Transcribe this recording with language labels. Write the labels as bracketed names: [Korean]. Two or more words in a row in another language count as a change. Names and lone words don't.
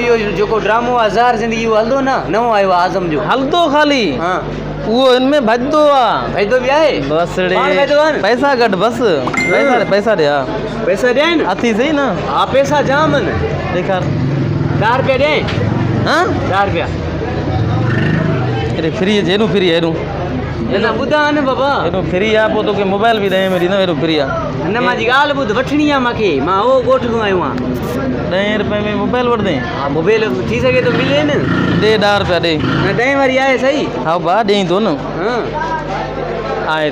[Sindhi] इहो जेको ड्रामो आहे ज़ार ज़िंदगी इहो हलंदो न नओं आयो आहे आज़म जो हलंदो ख़ाली उहो इनमें भॼंदो आहे फ़ाइदो बि आहे बसि फ़ाइदो आहे न पैसा घटि बसि पैसा ॾे हा पैसा ॾियनि अथी सही न हा पैसा जाम आहिनि ॾेखार 10 रुपया ॾियनि हाँ 10 रुपया [Urdu] ارے فری ہے فری ہے [Sindhi] न ॿुधा न बाबा हेॾो फ्री आहे पोइ तोखे मोबाइल बि 10 में ॾींदो हेॾो फ्री आहे न मुंहिंजी ॻाल्हि ॿुध वठणी आहे मूंखे मां उहो ॻोठ खां आयो आहियां 10 रुपए में मोबाइल वठंदे हा मोबाइल थी सघे थो मिले न ॾे 10 रुपया ॾे न 10 वारी आहे सही हा भाउ ॾेई थो न आहे